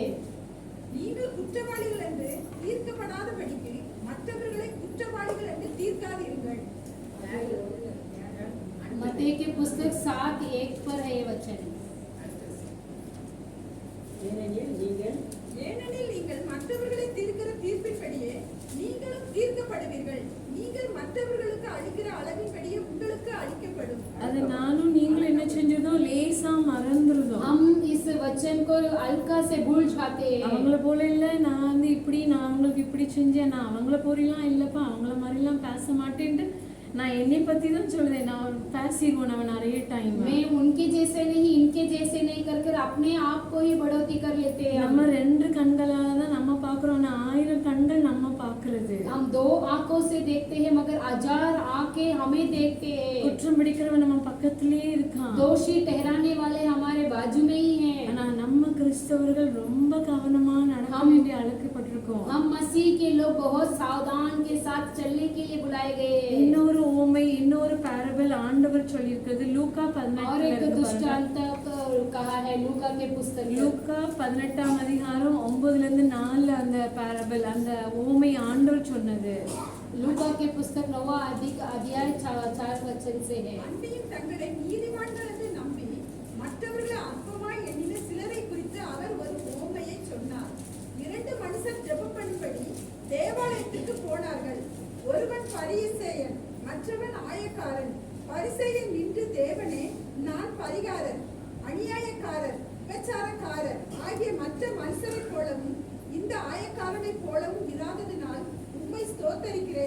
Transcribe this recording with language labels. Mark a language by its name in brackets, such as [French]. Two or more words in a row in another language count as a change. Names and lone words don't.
[Tamil] நீங்கள் குற்றவாளிகள் என்று தீர்க்கப்படாதபடிக்கு மற்றவர்களை குற்றவாளிகள் என்று தீர்க்காதீர்கள். [Hindi] मत्ती के पुस्तक 7:1 पर है ये वचन। [Tamil] ஏனெனில் நீங்கள் மற்றவர்களை தீர்க்கிற தீர்ப்பின்படியே நீங்களும் தீர்க்கப்படுவீர்கள். நீங்கள் மற்றவர்களுக்கு அளிக்கிற அளவின்படியே உங்களுக்கு அளிக்கப்படும். அது நானும் நீங்களும் என்ன செஞ்சதோம் லேசா மறந்துருதோம். [Hindi] हम इस वचन को हल्का से भूल जाते हैं। [Tamil] அவங்கள போல இல்ல நான் வந்து இப்படி நான் அவங்களுக்கு இப்படி செஞ்சேன், நான் அவங்கள போறலாம் இல்லப்பா அவங்கள மாதிரிலாம் பேச மாட்டேன்ட்டு நான் என்னை பத்தி தான் சொல்லுவேன். நான் பேசிடுவோம் நம்ம நிறைய டைம். [Hindi] मैं उनके जैसे नहीं इनके जैसे नहीं कर अपने आप को ही बढ़ोतरी कर लेते हैं। [Tamil] நம்ம ரெண்டு கண்களால தான் நம்ம பாக்குறோம், 1000 கண்கள் நம்ம பாக்குறது. [Hindi] हम दो आंखों से देखते हैं मगर 1000 आंखें हमें देखते हैं। [Tamil] குற்றம் பிடிக்கிறவன் நம்ம பக்கத்திலேயே இருக்கான். [Hindi] दोषी ठहराने वाले हमारे बाजू में ही हैं। [Tamil] ஆனா நம்ம கிறிஸ்தவர்கள் ரொம்ப கவனமா நடக்க வேண்டிய அழைக்கப்பட்டிருக்கோம். [Hindi] हम मसीह के लोग बहुत सावधान के साथ चलने के लिए बुलाए गए हैं। [Tamil] இன்னொரு பேரபிள் ஆண்டவர் சொல்லியிருக்கிறது லூக்கா 18 [Hindi] और एक दृष्टांत कहा है लूका के पुस्तक में। [Tamil] லூக்கா 18ஆம் அதிகாரம் 9ல இருந்து 4 அந்த பேரபிள் அந்த ஓமை ஆண்டவர் சொன்னது. [Hindi] लूका के पुस्तक 9वां अध्याय 4 वचन से है। [Tamil] அன்றியும் தங்களை நீதிமான்கள் என்று நம்பி மற்றவர்களை அற்பமாய் எண்ணின சிலரை குறித்து அவர் ஒரு உவமையை சொன்னார். 2 மனுஷர் ஜெபம் பண்ணும்படி தேவாலயத்துக்கு போனார்கள். ஒருவன் பரிசேயன், மற்றவன் ஆயக்காரன். பரிசேயன் நின்று, தேவனே, நான் பரிகாரர், அநியாயக்காரர், விபச்சாரக்காரர் ஆகிய மற்ற மனுஷரைப் போலவும் இந்த ஆயக்காரனைப் போலவும் இராததினால் உம்மை ஸ்தோத்தரிக்கிறேன்.